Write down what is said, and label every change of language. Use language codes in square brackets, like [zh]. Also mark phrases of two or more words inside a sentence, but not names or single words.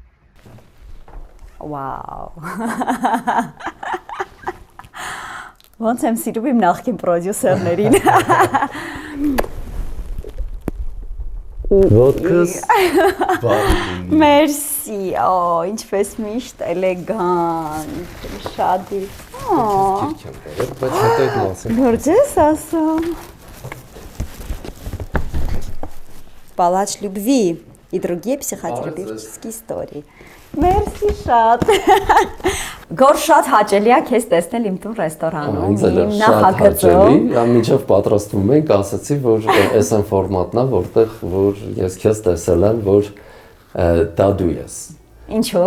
[hy] Վաու։ Ոնց եմ սիրում իմ նախկին պրոդյուսերներին։ Ոտքս բարի լինի։ Մերսի, ինչպես միշտ էլեգանտ, շատ իր։ Ճիշտ չեմ բերել, բայց հետո այդ մասը։ Գործ ես ասում։ Палач любви и другие психотерапевтические истории. Մերսի շատ։ Գոր շատ հաճելի է քեզ տեսնել իմ տուն ռեստորանում, իմ նախագծում։ Մինչև պատրաստվում ենք, ասացի, որ այս այն ֆորմատն է, որտեղ որ ես քեզ տեսել եմ, որ դա դու ես։ Ինչու՞։